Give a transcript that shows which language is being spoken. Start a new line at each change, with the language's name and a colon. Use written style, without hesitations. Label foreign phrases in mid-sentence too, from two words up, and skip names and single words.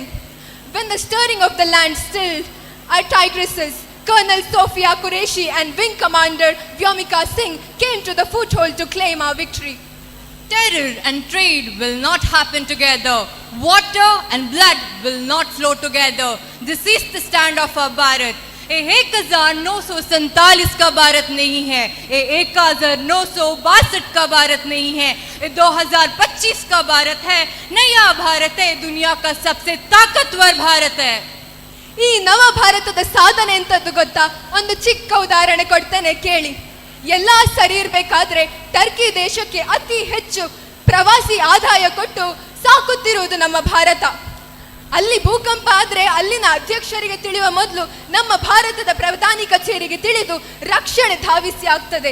English: When the stirring of the land stilled, our tigresses, Colonel Sophia Qureshi and Wing Commander Vyomika Singh came to the foothold to claim our victory. Terror and trade will not happen together. Water and blood will not flow together. This is the stand of our Bharat.
Hindi: 1947 का भारत नहीं है, 1962 का भारत नहीं है, 2025 का भारत है। नया भारत है, दुनिया का सबसे ताकतवर भारत है।
Kannada: ಈ ನವ ಭಾರತದ ಸಾಧನೆ ಎಂತದ್ದು ಗೊತ್ತಾ? ಒಂದು ಚಿಕ್ಕ ಉದಾಹರಣೆ ಕೊಡ್ತೇನೆ ಕೇಳಿ. ಎಲ್ಲ ಸರಿ ಇರಬೇಕಾದ್ರೆ ಟರ್ಕಿ ದೇಶಕ್ಕೆ ಅತಿ ಹೆಚ್ಚು ಪ್ರವಾಸಿ ಆದಾಯ ಕೊಟ್ಟು ಸಾಕುತ್ತಿರುವುದು ನಮ್ಮ ಭಾರತ. ಅಲ್ಲಿ ಭೂಕಂಪ ಆದ್ರೆ ಅಲ್ಲಿನ ಅಧ್ಯಕ್ಷರಿಗೆ ತಿಳಿಯುವ ಮೊದಲು ನಮ್ಮ ಭಾರತದ ಪ್ರಧಾನಿ ಕಚೇರಿಗೆ ತಿಳಿದು ರಕ್ಷಣೆ ಧಾವಿಸಿ ಆಗ್ತದೆ.